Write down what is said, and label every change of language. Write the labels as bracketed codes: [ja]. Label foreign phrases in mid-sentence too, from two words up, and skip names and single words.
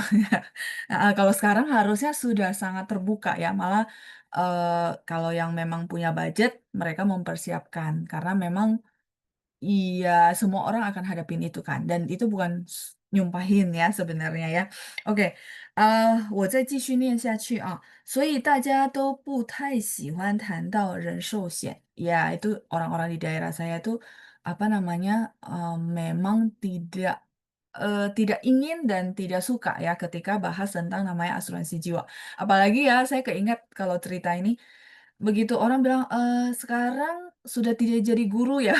[id] Heeh, kalau sekarang harusnya sudah sangat terbuka ya, malah, kalau yang memang punya budget, mereka mempersiapkan. Karena memang iya, semua orang akan hadapin itu kan, dan itu bukan nyumpahin ya sebenarnya ya. Oke, [zh] 我再继续念下去啊。所以大家都不太喜欢谈到人寿险. [id] Ya, itu orang-orang di daerah saya tuh, apa namanya, memang tidak ingin dan tidak suka ya ketika bahas tentang namanya asuransi jiwa. Apalagi ya, saya keingat kalau cerita ini, begitu orang bilang, "Sekarang sudah tidak jadi guru ya?"